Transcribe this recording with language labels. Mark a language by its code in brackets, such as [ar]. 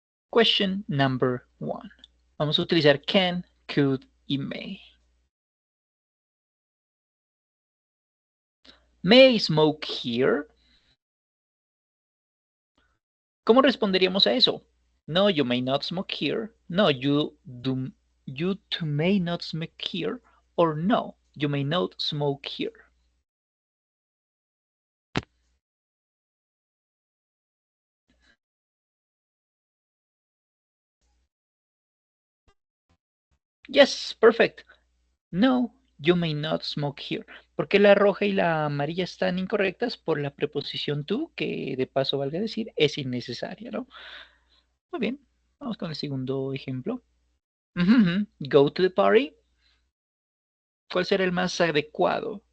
[en] Question number 1. [es] Vamos a utilizar can, could y may. [en] May I smoke here? [es] ¿Cómo responderíamos a eso? [en] No, you may not smoke here. No, you too may not smoke here. Or no, you may not smoke here. Yes, perfect. No, you may not smoke here. [es] Porque la roja y la amarilla están incorrectas por la preposición to, que de paso valga decir, es innecesaria, ¿no? Muy bien, vamos con el segundo ejemplo. [en] Go to the party. [es] ¿Cuál será el más adecuado?